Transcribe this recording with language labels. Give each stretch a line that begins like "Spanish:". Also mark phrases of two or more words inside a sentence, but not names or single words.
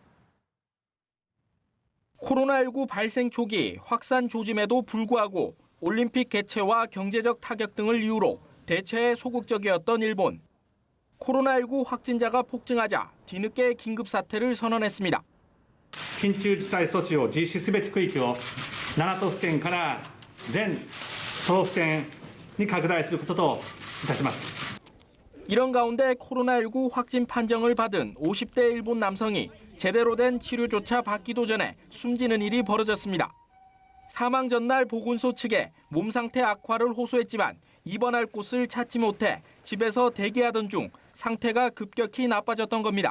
Korean: 코로나19 발생 초기 확산 조짐에도 불구하고 올림픽 개최와 경제적 타격 등을 이유로 대처에 소극적이었던 일본. 코로나19 확진자가 폭증하자 뒤늦게 긴급 사태를 선언했습니다.
Japanese: 緊急事態措置を実施すべき区域を7都府県から全都道府県に拡大することといたします。
Korean: 이런 가운데 코로나19 확진 판정을 받은 50대 일본 남성이 제대로 된 치료조차 받기도 전에 숨지는 일이 벌어졌습니다. 사망 전날 보건소 측에 몸 상태 악화를 호소했지만 입원할 곳을 찾지 못해 집에서 대기하던 중 상태가 급격히 나빠졌던 겁니다.